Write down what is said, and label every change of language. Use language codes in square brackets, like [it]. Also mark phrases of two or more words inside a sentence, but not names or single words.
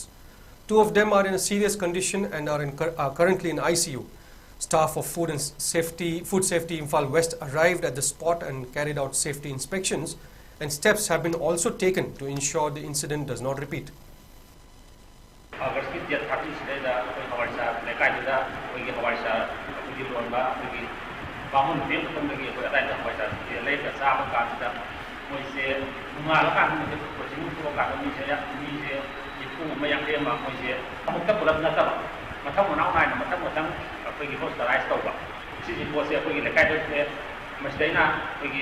[en] 2 of them are in a serious condition and are currently in ICU. Staff of Food Safety Imphal West arrived at the spot and carried out safety inspections, and steps have been also taken to ensure the incident does not repeat. [mni] ꯑꯩꯈꯣꯏꯒꯤ ꯍꯋꯥꯏꯖꯥꯔ ꯑꯩꯈꯣꯏꯒꯤ ꯂꯣꯟꯕ ꯑꯩꯈꯣꯏꯒꯤ ꯕꯥꯃꯣꯟ ꯅꯨꯄꯤ ꯑꯃꯈꯛꯇꯪꯗꯒꯤ ꯑꯩꯈꯣꯏ ꯑꯗꯥꯏꯗ ꯍꯋꯥꯏꯖꯥꯔ ꯂꯩꯔꯒ ꯆꯥꯕ ꯀꯥꯟꯁꯤꯗ ꯃꯣꯏꯁꯦ ꯅꯣꯡꯉꯥꯜꯂꯀꯥꯟꯗ ꯀꯣꯆꯤꯡ ꯊꯣꯛꯑꯀꯥꯟꯗ ꯃꯤꯁꯦ 90 ꯃꯣꯏꯁꯦ ꯑꯃꯨꯛꯇ ꯄꯨꯂꯞ ꯅꯠꯇꯕ ꯃꯊꯪ ꯃꯅꯥꯎ ꯅꯥꯏꯅ ꯃꯊꯪ ꯑꯩꯈꯣꯏꯒꯤ ꯍꯣꯁꯄꯤꯇꯥꯂꯥꯏꯁ ꯇꯧꯕ ꯁꯤꯒꯤ ꯄꯣꯠꯁꯦ ꯑꯩꯈꯣꯏꯒꯤ ꯂꯩꯀꯥꯏꯗ ꯃꯁꯤꯗꯩꯅ ꯑꯩꯈꯣꯏꯒꯤ